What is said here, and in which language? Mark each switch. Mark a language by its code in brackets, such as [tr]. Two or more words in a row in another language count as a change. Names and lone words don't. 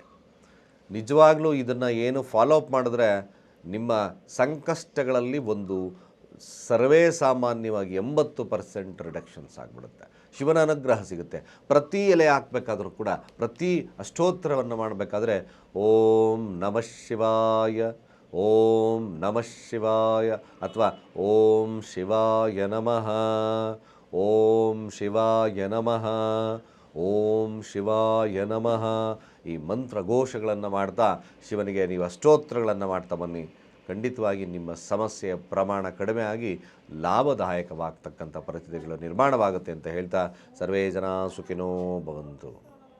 [kn] ನಿಜವಾಗ್ಲೂ ಇದನ್ನು ಏನು [en] follow up [kn] ಮಾಡಿದ್ರೆ ನಿಮ್ಮ ಸಂಕಷ್ಟಗಳಲ್ಲಿ ಒಂದು ಸರ್ವೇ ಸಾಮಾನ್ಯವಾಗಿ 80% ರಿಡಕ್ಷನ್ಸ್ ಆಗಿಬಿಡುತ್ತೆ. ಶಿವನ ಅನುಗ್ರಹ ಸಿಗುತ್ತೆ. ಪ್ರತಿ ಎಲೆ ಹಾಕಬೇಕಾದ್ರೂ ಕೂಡ, ಪ್ರತಿ ಅಷ್ಟೋತ್ತರವನ್ನು ಮಾಡಬೇಕಾದ್ರೆ [sa] ಓಂ ನಮಃ ಶಿವಾಯ, ಓಂ ನಮಃ ಶಿವಾಯ [kn] ಅಥವಾ [sa] ಓಂ ಶಿವಾಯ ನಮಃ, ಓಂ ಶಿವಾಯ ನಮಃ, ಓಂ ಶಿವಾಯ ನಮಃ. [kn] ಈ ಮಂತ್ರ ಘೋಷಗಳನ್ನು ಮಾಡ್ತಾ ಶಿವನಿಗೆ ನೀವು ಅಷ್ಟೋತ್ತರಗಳನ್ನು ಮಾಡ್ತಾ ಬನ್ನಿ. ಖಂಡಿತವಾಗಿ ನಿಮ್ಮ ಸಮಸ್ಯೆಯ ಪ್ರಮಾಣ ಕಡಿಮೆ ಆಗಿ ಲಾಭದಾಯಕವಾಗ್ತಕ್ಕಂಥ ಪರಿಸ್ಥಿತಿಗಳು ನಿರ್ಮಾಣವಾಗುತ್ತೆ ಅಂತ ಹೇಳ್ತಾ [sa] ಸರ್ವೇ ಜನ ಸುಖಿನೋ ಭವಂತು.